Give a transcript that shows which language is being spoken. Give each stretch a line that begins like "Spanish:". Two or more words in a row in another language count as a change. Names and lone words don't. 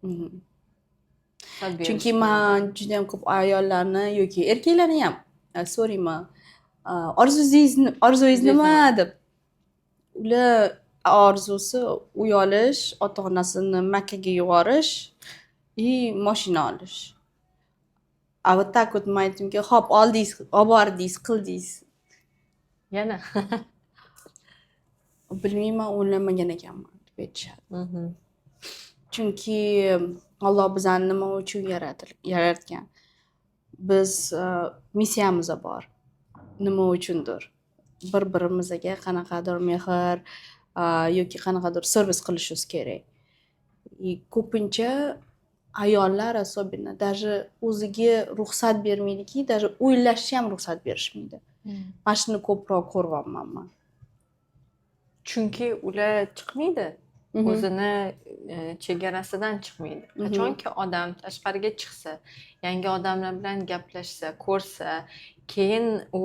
Uzbek: Chunki men juda ham ko'p ayollarni yoki erkaklarni ham so'rayman. Orzungiz nima deb. Ular orzusi uy olish, ota-onasini Makkaga yuborish и mashina olish. A
Russian: вот так вот
Uzbek: men aytdimki, "Xo'p, oldingiz, olib bordingiz, qildingiz." Yana Bilmayman, o'ylamagan ekanman deb aytishadi. Chunki Alloh bizani nima uchun yaratgan? Biz missiyamiz bor. Nima uchundir? Bir-birimizga qanaqadir mehr yoki qanaqadir servis qilishimiz kerak. Ko'pincha ayollar
Russian: особенно даже
Uzbek: o'ziga ruxsat bermaydiki, даже o'ylashga ham ruxsat berishmaydi. Mana shuni ko'proq ko'ryapman men. Chunki ular chiqmaydi. O'zini chegarasidan chiqmaydi. Qachonki odam tashqariga chiqsa, yangi odamlar bilan gaplashsa, ko'rsa, keyin u